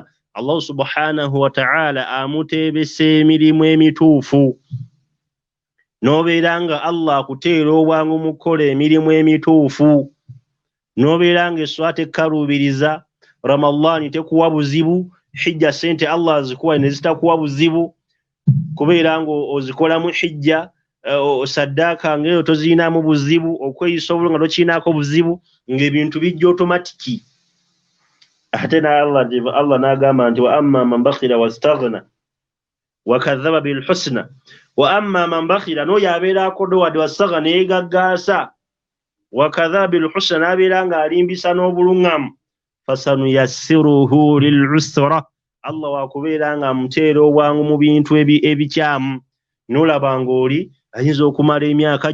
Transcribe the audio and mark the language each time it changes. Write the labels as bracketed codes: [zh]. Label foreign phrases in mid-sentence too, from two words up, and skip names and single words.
[ar] الله سبحانه وتعالى [lg] amuteebesa emirimu emituufu n'obeera nga Allah akuteera obwangu mu kukola emirimu emituufu n'obeera nga esswala tekkaluubiriza Ramadhaani tekuwa buzibu hijja sente Allah azikuwa ne zitakuwa buzibu kubeera nga ozikolamu hijja saddaaka ng'eyo toziinamu buzibu okweyisa obulungi nga tokiinaako buzibu ng'ebintu bijja automatiki ate na Allah n'agamba nti [ar] وأما من بخل واستغنى وكذب بالحسنى وأما من بخل [lg] n'oyo abeera akodowadde wastaghna ne yeegaggaasa [ar] وكذب بالحسنى [lg] n'abeera ng'alimbisa n'obuluŋŋamu [ar] فسنيسره لل [lg] usra Allah waakubeera nga amuteera obwangu mu bintu ebikyamu n'olaba ng'oli ayinza okumala emyaka